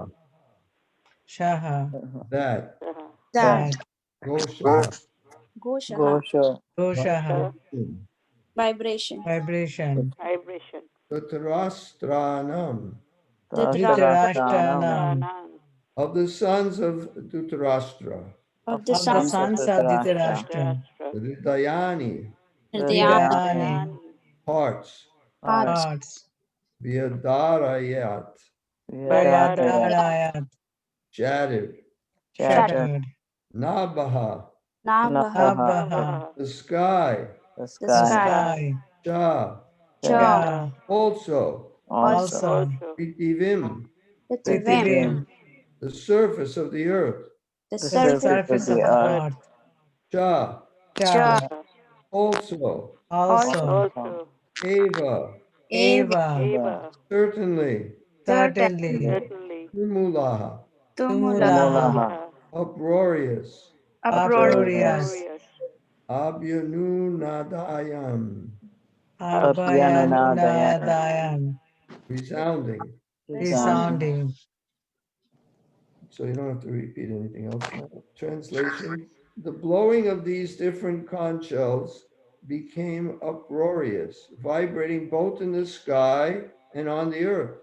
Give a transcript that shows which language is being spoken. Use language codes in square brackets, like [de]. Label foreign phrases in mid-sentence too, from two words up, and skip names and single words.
[sa] Shaha [en] that, That. That [sa] Goshaha, Goshaha. Gosha Goshaha [en] Vibration. Vibration [sa] Dhutarastranam, Dhritarashtanam Dhritarashtanam [en] of the sons of Dhutarashtra, Of of the the of the sons sons of of sons of Dhritarashtra Dhritarashtra [sa] Hridayani, Hridayani. Hridayani [en] hearts, Hearts. hearts Hearts [sa] Vyadarayat, Vyadarayat Vyadarayat [en] shattered, Shattered Shattered [sa] Nabaha, Nabha. Nabhaha [en] the sky, the The the sky sky. sky [sa] Shah, Cha. Shah Shah [en] also, also also [sa] Pritivim, Prithivim. Prithivim [en] the surface of the earth, The the the surface surface of surface the of the earth earth [sa] Shah, Shah Cha. [en] also, also also [sa] Eva, Eva. Eva [en] certainly, certainly Certainly. [sa] Tumulaha, Tumulaha. Tumulaha Tumulaha [en] uproarious, Uproarious. uproarious [sa] Abhyanunadayam, Abhyanunadayam Abhayanunadayam [en] resounding. resounding resounding So you don't have to repeat anything else now. Translation: the blowing of these different conch shells became uproarious, vibrating both in the sky and on the earth.